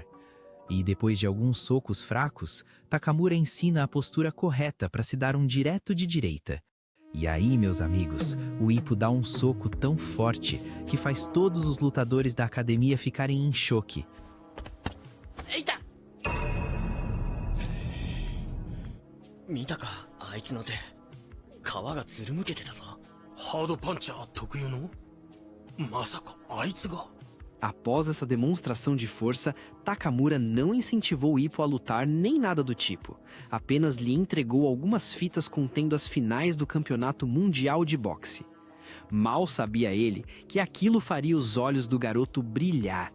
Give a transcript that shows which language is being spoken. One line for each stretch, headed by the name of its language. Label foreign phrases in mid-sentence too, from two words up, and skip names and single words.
Portuguese: E depois de alguns socos fracos, Takamura ensina a postura correta para se dar um direto de direita. E aí, meus amigos, o Ippo dá um soco tão forte que faz todos os lutadores da academia ficarem em choque. Eita!
Japanese: 見たか、あいつの手。皮がずるむけてたぞ。ハードパンチャー特有の？まさかあいつが。
Portuguese: Após essa demonstração de força, Takamura não incentivou Ippo a lutar nem nada do tipo. Apenas lhe entregou algumas fitas contendo as finais do Campeonato Mundial de Boxe. Mal sabia ele que aquilo faria os olhos do garoto brilhar.